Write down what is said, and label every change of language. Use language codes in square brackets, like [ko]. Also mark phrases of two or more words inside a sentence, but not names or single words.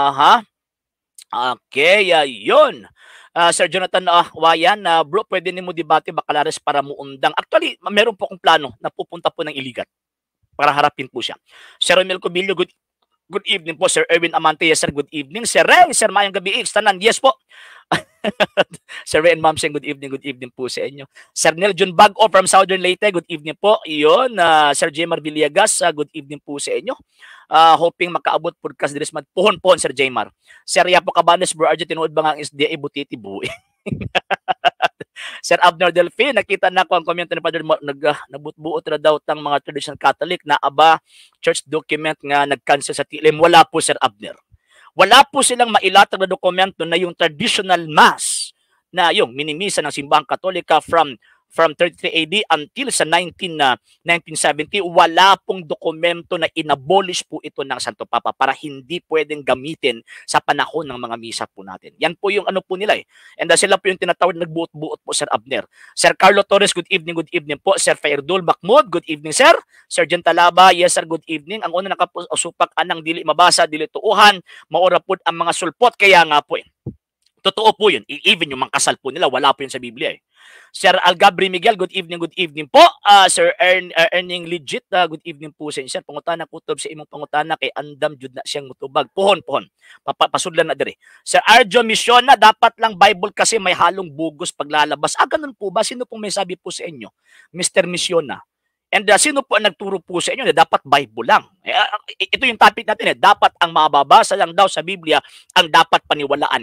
[tl] Okay, yun. [ceb] Sir Jonathan Wayan, bro, pwede mo debate Bacalares para muundang. [tl] Actually, meron po akong plano na pupunta po ng Iligan para harapin po siya. [en] Sir Romel Cobillo, good evening po. Sir Erwin Amante, yes sir, good evening. [ceb] Sir Ray, Sir Mayang Gabi, tanan, yes po. [tl] Sir Ray and Ma'am Seng, [en] good evening [tl] po sa inyo. [en] Sir Nel John Bago from Southern Leyte, good evening po. [tl] Iyon, Sir Jaymar Villegas, [en] good evening [tl] po sa inyo. [ceb] Hoping makaabot podcast diris magpuhon-pohon, Sir Jaymar. Sir Yapo Cabanes, bro, Arjo, tinuod ba nga ang SDA butiti buhi? Sir Abner Delphi, nakita na ko ang comment ni Father, nabutbuot na daw tang mga [en] traditional Catholic [ceb] na [en] church document [ceb] nga nag-cancel sa TLM. [tl] Wala po, Sir Abner. Wala po silang mailatag na dokumento na yung traditional mass na yung minimisa ng simbahang Katolika from 33 AD until sa 1970, wala pong dokumento na inabolish po ito ng Santo Papa para hindi pwedeng gamitin sa panahon ng mga misa po natin. Yan po yung po nila And sila po yung tinatawag nagbuot-buot po, Sir Abner. [en] Sir Carlo Torres, good evening po. Sir Fairdul Bakmud, good evening, sir. Sergeant Talaba, yes sir, good evening. [ceb] Ang una nakasupak anang dili mabasa, dili tuuhan, [tl] maura po ang mga sulpot, kaya nga po totoo po yun. Even yung mga kasal po nila, wala po yun sa Biblia Sir Algabri Miguel, [en] good evening [tl] po. Sir Earning Legit, [en] good evening [tl] po sa inyo. [ceb] Sir, pangutana kutob sa imong pangutana kay andam jud na siyang mutubag. Pohon. Pasudlan na dire. [tl] Sir Arjo Missiona, dapat lang Bible kasi may halong bugos paglalabas. Ganun po ba? Sino pong may sabi po sa inyo? Mr. Missiona. And sino po ang nagturo po sa inyo na dapat Bible lang? Ito yung topic natin dapat ang mababasa lang daw sa Biblia ang dapat paniwalaan.